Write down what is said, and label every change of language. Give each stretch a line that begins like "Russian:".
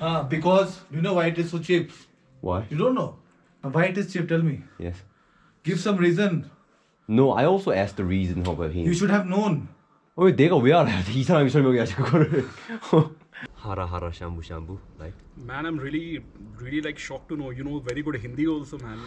English: because you know why it is so cheap Why? you don't know why it is cheap tell me Yes. give some reason No, I also asked the reason about him. you should have known
Korean: 왜 내가 왜 알아야 돼? 이 사람이 설명해야지 그거를. 하라 샴부 like.
English: Man, I'm really like shocked to know. You know very good Hindi also, man.